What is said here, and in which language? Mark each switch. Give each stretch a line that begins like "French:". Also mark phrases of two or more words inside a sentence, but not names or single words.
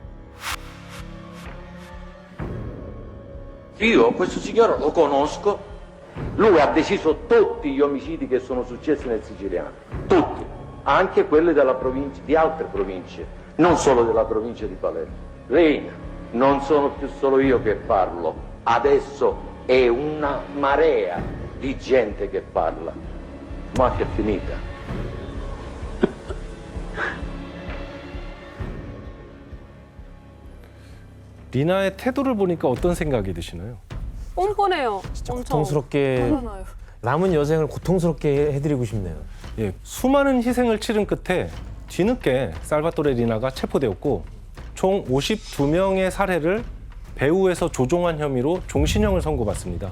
Italian: Io questo signore lo conosco, lui ha deciso tutti gli omicidi che sono successi nel Siciliano, tutti, anche quelli della provincia, di altre province, non solo della provincia di Palermo. Reina, non sono più solo io che parlo, adesso è una marea di gente che parla, ma che è finita.
Korean: 리나의 태도를 보니까 어떤 생각이 드시나요? 뻔뻔해요. 엄청. 고통스럽게 뻔뻔해요. 남은 여생을 고통스럽게 해드리고 싶네요. 예, 수많은 희생을 치른 끝에 뒤늦게 살바토레 리나가 체포되었고 총 52명의 살해를 배후에서 조종한 혐의로 종신형을 선고받습니다.